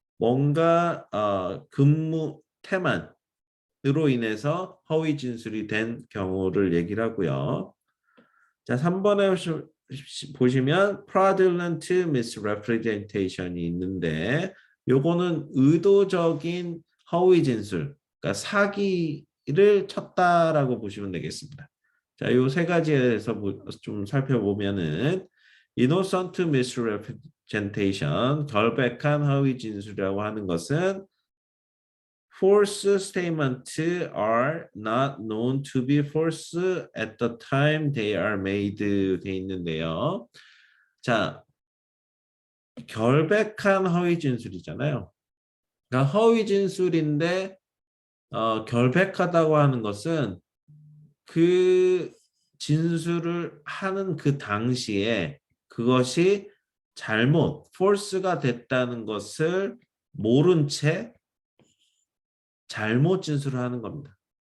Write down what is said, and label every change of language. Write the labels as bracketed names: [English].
[Korean] 뭔가 근무 태만 으로 인해서 허위 진술이 된 경우를 얘기를 하고요. 자, 3번에 보시면 fraudulent misrepresentation이 있는데 요거는 의도적인 허위 진술, 그러니까 사기를 쳤다라고 보시면 되겠습니다. 자, 요 세 가지에 대해서 좀 살펴보면은 [English] innocent misrepresentation, [Korean] 결백한 허위 진술이라고 하는 것은 [English] false statements are not known to be false at the time they are made [Korean] 돼 있는데요. 자, 결백한 허위 진술이잖아요. 그러니까 허위 진술인데 결백하다고 하는 것은 그 진술을 하는 그 당시에 그것이 잘못, false가 됐다는 것을 모른 채 잘못 진술을 하는 겁니다.